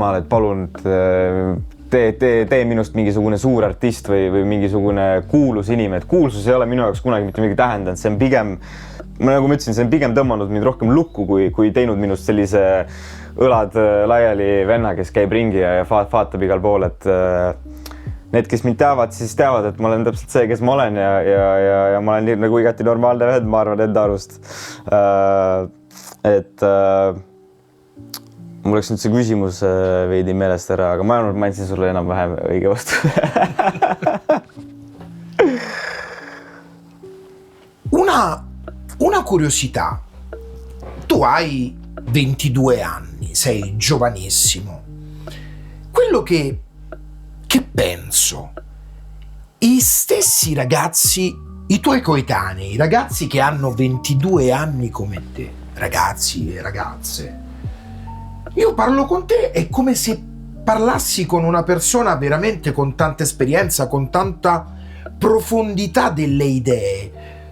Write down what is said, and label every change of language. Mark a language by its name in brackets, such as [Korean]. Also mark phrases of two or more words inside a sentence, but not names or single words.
[Estonian] jumal, et palun tee minust mingisugune suur artist või mingisugune kuulus inimene, et kuulsus ei ole minu jaoks kunagi mitte midagi tähendanud, see on pigem, nagu ma ütlesin, see on pigem tõmmanud mind rohkem lukku, kui teinud minust sellise õlad laiali venna, kes käib ringi ja vaatab igal pool, et need, kes mind teavad, siis teavad, et ma olen täpselt see, kes ma olen ja ma olen nagu igati normaalne vend, ma arvan enda arust. Et mul oleks nüüd see küsimus veidi meelest ära, aga ma arvan, et ma andsin sulle enam-vähem õige vastu. [Italian] Una curiosità. Tu hai 22 anni, sei giovanissimo. Quello che penso, i stessi ragazzi, i tuoi coetanei, i ragazzi che hanno 22 anni come te, ragazzi e ragazze, io parlo con te, è come se parlassi con una persona veramente con tanta esperienza, con tanta profondità delle idee.